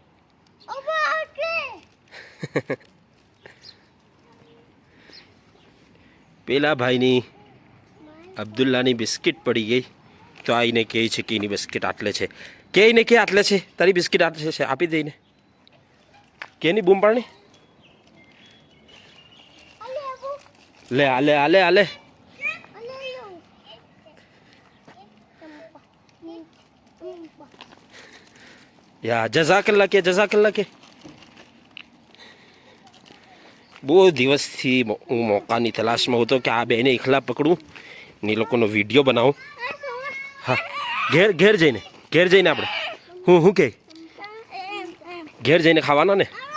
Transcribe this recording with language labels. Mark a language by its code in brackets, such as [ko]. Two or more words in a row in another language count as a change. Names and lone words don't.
[gu] પેલા ભાઈની અબ્દુલ્લાની બિસ્કિટ પડી ગઈ તો આઈને કહે છે કે એની બિસ્કિટ આટલે છે. કે આટલે છે તારી બિસ્કિટ આટલે છે. આપી દઈને કેની બૂમ પાડની. ले आले आले आले या જઝાકલ્લા કે બહુ દિવસથી હું મોકાની તલાશમાં હતો કે આ બેને એકલા પકડું ને એ લોકોનો વિડીયો બનાવું. હા ઘેર જઈને આપણે હું કે ઘેર જઈને ખાવાના ને.